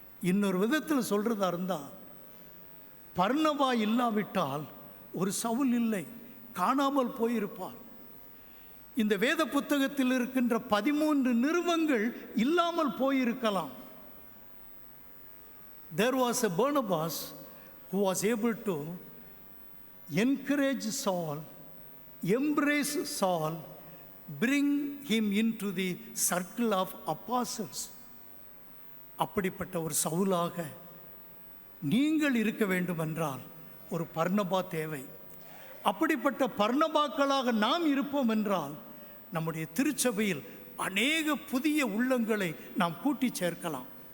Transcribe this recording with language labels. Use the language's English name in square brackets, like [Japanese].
[Tamil] இன்னொரு விதத்தில் சொல்றதா இருந்தா, பர்னபா இல்லாவிட்டால் ஒரு சவுல் இல்லை, காணாமல் போயிருப்பார். இந்த வேத புத்தகத்தில் இருக்கின்ற 13 நிருபங்கள் இல்லாமல் போயிருக்கலாம். [English] There was a Barnabas who was able to encourage Saul, embrace Saul, bring him into the circle of apostles. [Tamil] அப்படிப்பட்ட ஒரு சவுலாக நீங்கள் இருக்க வேண்டுமென்றால் ஒரு பர்னபா தேவை. அப்படிப்பட்ட பர்னபாக்களாக நாம் இருப்போம் என்றால் நம்முடைய திருச்சபையில் அநேக புதிய உள்ளங்களை நாம் கூட்டி சேர்க்கலாம்.